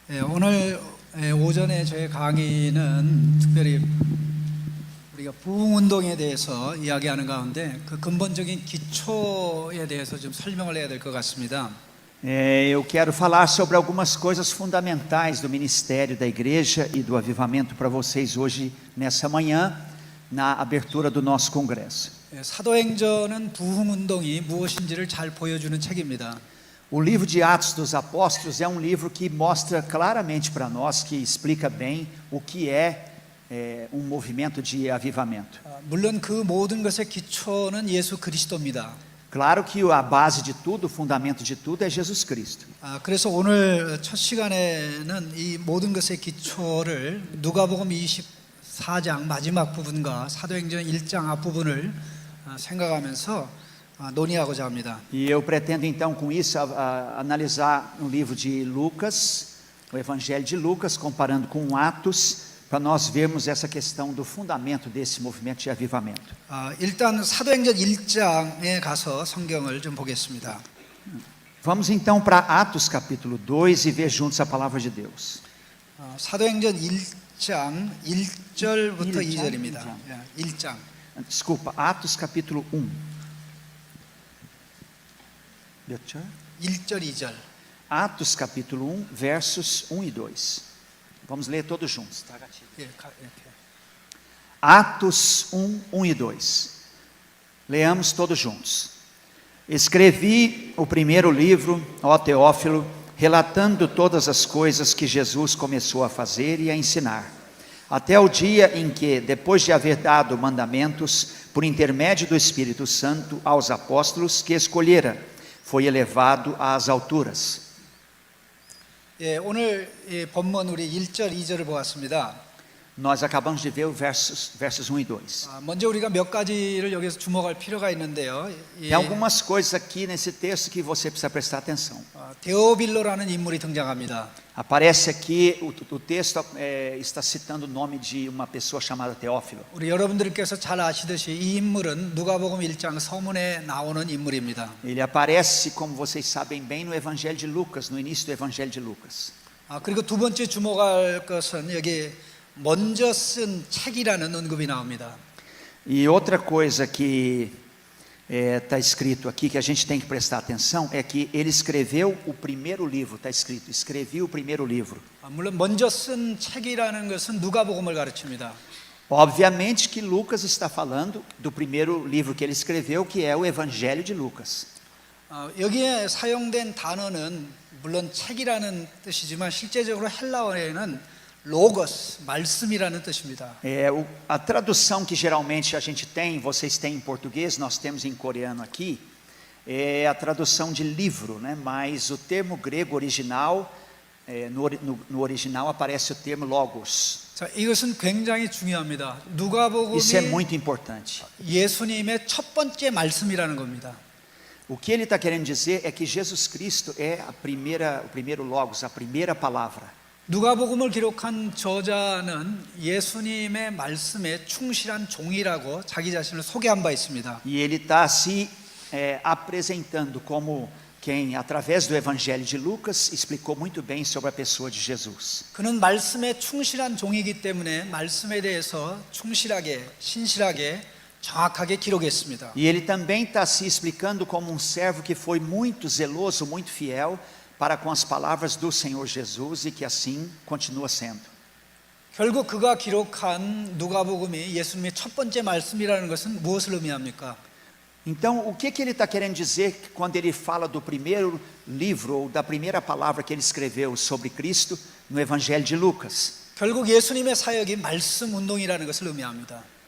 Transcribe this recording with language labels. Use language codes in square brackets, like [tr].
[ko] 오늘 오전에 저희 강의는 특별히 우리가 부흥운동에 대해서 이야기하는 가운데 그 근본적인 기초에 대해서 좀 설명을 해야 될 것 같습니다. [pt] Eu quero falar sobre algumas coisas fundamentais do ministério da igreja e do avivamento para vocês hoje, nessa manhã, na abertura do nosso congresso. [ko] 사도행전은 부흥운동이 무엇인지를 잘 보여주는 책입니다. [pt] O livro de Atos dos Apóstolos é um livro que mostra claramente para nós, que explica bem o que é movimento de avivamento. [ko] 물론 그 모든 것의 기초는 예수 그리스도입니다. [pt] Claro que a base de tudo, o fundamento de tudo é Jesus Cristo. [ko] 그래서 오늘 첫 시간에는 이 모든 것의 기초를 누가복음 24장 마지막 부분과 사도행전 1장 앞부분을 생각하면서 논의하고자 합니다. [pt] E eu pretendo então com isso analisar o livro de Lucas, o Evangelho de Lucas, comparando com Atos, para nós vermos essa questão do fundamento desse movimento de avivamento. [ko] 일단 사도행전 1장에 가서 성경을 좀 보겠습니다. [pt] Vamos então para Atos capítulo 2 e ver juntos a palavra de Deus. [ko] 사도행전 1장 1절부터 2절입니다. 1장. [pt] Desculpa, Atos capítulo 1. [ko] 몇 절? 1절 2절. [pt] Atos capítulo 1, versos 1 e 2. Vamos ler todos juntos, tá, gatinho? Atos 1, 1 e 2. Leamos todos juntos. Escrevi o primeiro livro, ó Teófilo, relatando todas as coisas que Jesus começou a fazer e a ensinar, até o dia em que, depois de haver dado mandamentos, por intermédio do Espírito Santo, aos apóstolos que escolhera, foi elevado às alturas. [ko] 오늘 본문 우리 1절 2절을 보았습니다. [pt] Nós acabamos de ver os versos 1 e 2. [ko] 먼저 우리가 몇 가지를 여기서 주목할 필요가 있는데요. [pt] Tem algumas coisas aqui nesse texto que você precisa prestar atenção. [ko] 데오빌로라는 인물이 등장합니다. [pt] Aparece aqui, o texto está citando o nome de uma pessoa chamada Teófilo. [ko] 우리 여러분들께서 잘 아시듯이 이 인물은 누가복음 1장 서문에 나오는 인물입니다. [pt] Ele aparece, como vocês sabem bem, no Evangelho de Lucas, no início do Evangelho de Lucas. [ko] 그리고 두 번째 주목할 것은 여기 먼저 쓴 책이라는 언급이 나옵니다. [pt] E outra coisa que está escrito aqui, que a gente tem que prestar atenção, é que ele escreveu o primeiro livro, está escrito, escrevi o primeiro livro. [ko] 물론 먼저 쓴 책이라는 것은 누가복음을 가르칩니다. [pt] Obviamente que Lucas está falando do primeiro livro que ele escreveu, que é o Evangelho de Lucas. [ko] 여기에 사용된 단어는 물론 책이라는 뜻이지만 실제적으로 헬라어에는 로고스, 말씀이라는 뜻입니다. [pt] A tradução que geralmente a gente tem, vocês têm em português, nós temos em coreano aqui, é a tradução de livro, né? Mas o termo grego original, no original aparece o termo logos. [ko] 자, 이것은 굉장히 중요합니다. 누가복음이 [pt] Isso é muito importante. [ko] 예수님의 첫 번째 말씀이라는 겁니다. [pt] O que ele está querendo dizer é que Jesus Cristo é o primeiro logos, a primeira palavra. [ko] 누가복음을 기록한 저자는 예수님의 말씀에 충실한 종이라고 자기 자신을 소개한 바 있습니다. [pt] E ele está se apresentando como quem, através do Evangelho de Lucas, explicou muito bem sobre a pessoa de Jesus. [ko] 그는 말씀에 충실한 종이기 때문에 말씀에 대해서 충실하게, 신실하게, 정확하게 기록했습니다. [pt] E ele também está se explicando como um servo que foi muito zeloso, muito fiel para com as palavras do Senhor Jesus e que assim continua sendo. [ko] 결국 그가 기록한 누가복음이 예수님의 첫 번째 말씀이라는 것은 무엇을 의미합니까? [pt] Então, o que ele está querendo dizer quando ele fala do primeiro livro ou da primeira palavra que ele escreveu sobre Cristo no Evangelho de Lucas? [ko] 결국 예수님의 사역이 말씀 운동이라는 것을 의미합니다.